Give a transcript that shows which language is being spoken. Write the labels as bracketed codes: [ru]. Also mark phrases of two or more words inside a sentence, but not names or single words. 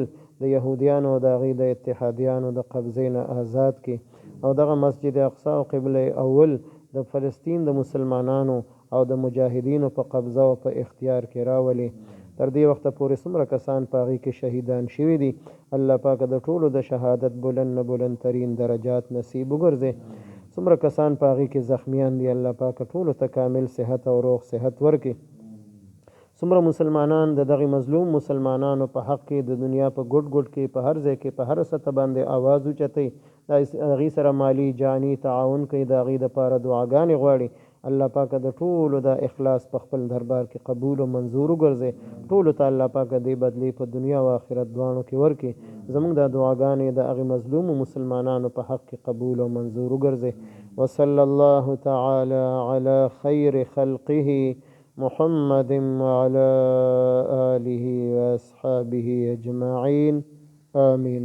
[ps] د یهودیانو او د هغې د اتحادیانو د قبضې نه آزاد کړي او دغه مسجد اقصی او قبله اول د فلسطین د مسلمانانو او د مجاهدینو په قبضه او په اختیار کې راولي تر دې وخته پورې څومره کسان په هغې کې شهیدان شوي دي الله پاک د ټولو د شهادت بلند نه بلند ترین درجات نصیب وګرځي څومره کسان په هغې کې زخمیان دي الله پاک ټولو ته کامل صحت او روغ صحت ورکړي څومره مسلمانان د دغه مظلوم مسلمانانو په حق کې د دنیا په ګوټ ګوټ کې په هر ځای کې په هر سطح باندې آواز اوچتوي د هغې سره مالی جاني تعاون کوي د هغې دپاره دعاګانې غواړي الله پاک د ټولو د اخلاص په خپل دربار کې قبول او منظور وګرځي ټولو ته الله پاک دې بدلې په دنیا او آخرت دواړو کې ورکړي زموږ د دعاګانې د هغې مظلوم مسلمانانو په حق کې قبول او منظور وګرځي [ar] وصلی الله تعالی علی خیر خلقه محمد وعلى آله وأصحابه أجمعين آمين